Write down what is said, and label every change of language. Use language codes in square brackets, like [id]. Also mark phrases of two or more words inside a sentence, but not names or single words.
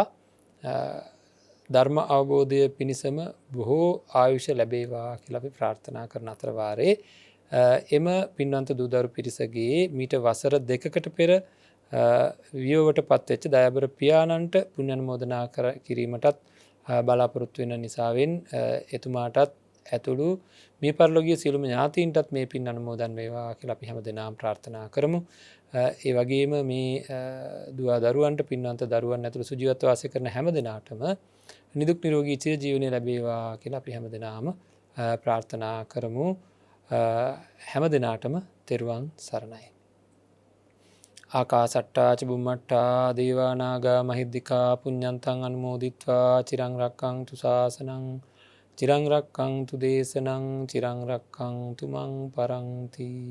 [si] ධර්ම අවබෝධය පිණිසම බොහෝ ආයුෂ ලැබේවා කියලා අපි ප්‍රාර්ථනා කරන අතර වාරේ එම පින්වන්ත දූදරු පිරිසගේ මීට වසර 2කට පෙර වියෝවට පත්වෙච්ච දයාබර පියාණන්ට පුණ්‍ය අනුමෝදනා කිරීමටත් බලාපොරොත්තු වෙන නිසාවෙන් එතුමාටත් ඇතුළු මේ පරලෝකීය සියලුම ඥාතීන්ටත් මේ පින් අනුමෝදන් වේවා කියලා අපි හැමදෙනාම ප්‍රාර්ථනා කරමු. ඒ වගේම මේ දුව දරුවන්ට පින්වන්ත දරුවන් ඇතුළු සුජීවත්ව වාසය කරන හැමදෙනාටම නිදුක් නිරෝගී චිර ජීවනය ලැබේවා කියලා අපි හැමදෙනාම ප්‍රාර්ථනා කරමු. හැමදෙනාටම තෙරුවන් සරණයි. [pi] ආකාසට්ටා ච බුම්මට්ටා දේවා නාග මහිද්దికා පුඤ්ඤන්තං අනුමෝදිත්වා චිරං රක්ඛන්තු ශාසනං චිරං රක්ඛන්තු දේශනං චිරං රක්ඛන්තු මං පරන්ති.